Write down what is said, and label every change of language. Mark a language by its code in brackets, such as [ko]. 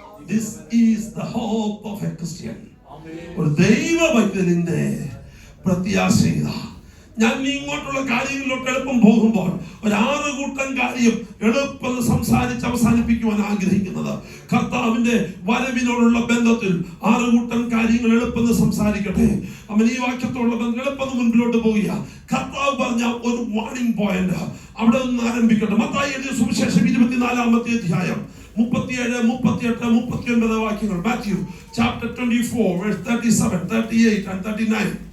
[en] This is the hope of a Christian. [ml] ഒരു ദൈവ പൈതലിന്റെ പ്രത്യാശ. ഞാൻ ഇങ്ങോട്ടുള്ള കാര്യങ്ങളിലോട്ട് എളുപ്പം പോകുമ്പോൾ ഒരു 6 കൂട്ടം കാര്യം എളുപ്പം സംസാരിച്ച് അവസാനിപ്പിക്കുവാൻ ആഗ്രഹിക്കുന്നത്. കർത്താവിന്റെ വരവിനോടുള്ള ബന്ധത്തിൽ 6 കൂട്ടം കാര്യങ്ങൾ എളുപ്പം സംസാരിക്കട്ടെ. അവൻ ഈ വാക്യത്തോടുള്ള ബന്ധം എളുപ്പം മുൻപിലോട്ട് പോകുക. കർത്താവ് പറഞ്ഞ ഒരു വാർണിംഗ് പോയിന്റ് അവിടെ നിന്ന് ആരംഭിക്കട്ടെ. മത്തായി എഴുതിയ സുവിശേഷം 24-ാമത്തെ അധ്യായം 37, 38, 39 വാക്യങ്ങൾ. [en] Matthew chapter 24 verse 37, 38 and 39.